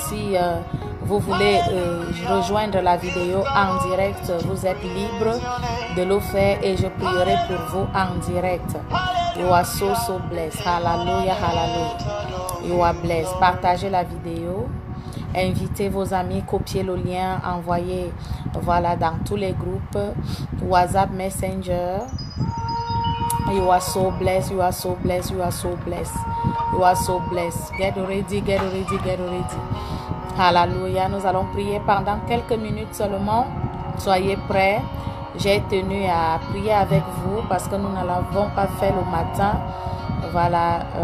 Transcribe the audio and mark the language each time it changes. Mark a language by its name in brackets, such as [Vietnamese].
[French] Si vous voulez rejoindre la vidéo en direct, vous êtes libre de le faire et je prierai pour vous en direct. [English] You are so blessed. Hallelujah, hallelujah. You are blessed. [French] Partagez la vidéo. Invitez vos amis, copiez le lien, envoyez voilà, dans tous les groupes, WhatsApp, Messenger. [English] You are so blessed, you are so blessed, you are so blessed. You are so blessed. Get ready, get ready, get ready. Hallelujah. [French] Nous allons prier pendant quelques minutes seulement. Soyez prêts. J'ai tenu à prier avec vous parce que nous ne l'avons pas fait le matin. Voilà.